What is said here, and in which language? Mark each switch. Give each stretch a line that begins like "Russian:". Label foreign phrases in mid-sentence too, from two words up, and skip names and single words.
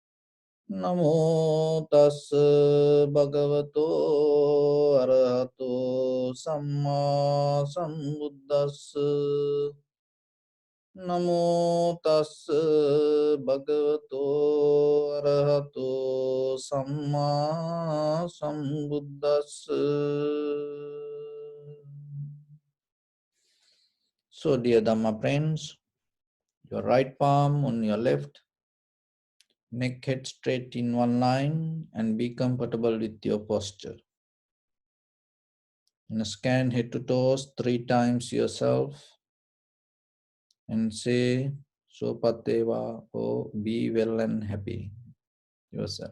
Pali: Namo tassa bhagavato arahato samma sambuddhassa. Namo tassa bhagavato arahato samma sambuddhassa.
English: So, dear Dhamma friends, your right palm on your left, neck head straight in one line, and be comfortable with your posture. And scan head to toes 3 times yourself and say, Sopateva, oh, be well and happy yourself.